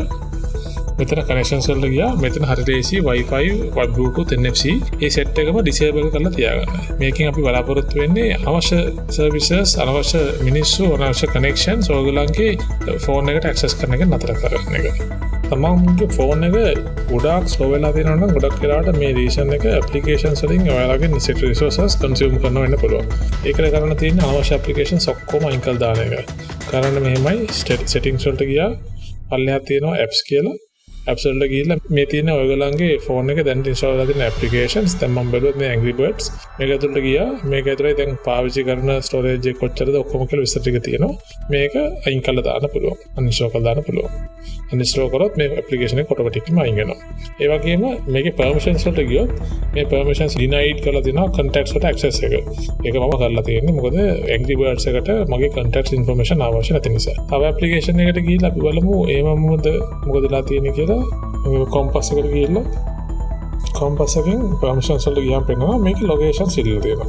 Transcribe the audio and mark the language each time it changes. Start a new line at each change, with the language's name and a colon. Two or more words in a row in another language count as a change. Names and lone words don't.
Sinhala: මෙතන connections වලට ගියා. මෙතන හරියට AC, Wi-Fi, Bluetooth, NFC මේ set එකම disable කරලා තියාගන්න. මේකෙන් අපි බලාපොරොත්තු වෙන්නේ අනවශ්‍ය services, අනවශ්‍ය මිනිස්සු, අනවශ්‍ය connections ඔයගොල්ලන්ගේ phone එකට access කරන එක නතර කරගන්න එක. තමන්ගේ ෆෝන් එක ගොඩාක් ස්ලෝ වෙලා තියෙනවා නම් ගොඩක් වෙලාවට මේ රීසන් එක ඇප්ලිකේෂන්ස් වලින් ඔයාලගේ
English: necessary resources consume
Sinhala: කරනවා වෙන්න පුළුවන්. ඒකට කරන්න තියෙන්නේ අනවශ්‍ය applications ඔක්කොම අයින් කරලා දාන එක. කරන්න මෙහෙමයි settings වලට ගියා. පල්ලෙහා තියෙනවා apps කියලා. apps වලට ගිහිල්ලා මේ තියෙන ඔයගොල්ලන්ගේ ෆෝන් එකේ දැන් install කරලා තියෙන applications දැන් මම බැලුවත් මේ Angry Birds මේක ඇතුළට ගියා. මේක ඇතුළේ දැන් පාවිච්චි කරන storage එක කොච්චරද ඔක්කොම කියලා විස්තර ටික තියෙනවා. මේක අයින් කරලා දාන්න පුළුවන්. uninstall කරලා දාන්න පුළුවන්. uninstall කරොත් මේ application එක automatically අයින් වෙනවා. ඒ වගේම මේකේ permissions වලට ගියොත් මේ
English: permissions denied
Sinhala: කරලා දෙනවා contacts වලට access එක. ඒක මම කරලා තියෙන්නේ මොකද Angry Birds එකට මගේ
English: contacts information
Sinhala: අවශ්‍ය නැති නිසා. තව application එකකට ගිහිල්ලා අපි බලමු මොකදලා තියෙන්නේ කියලා. Compass එකට ගිහිල්ලා Compass එකෙන් permissions වලට ගියාම පෙන්නනවා මේකේ locations ඉල්ලලා තියෙනවා.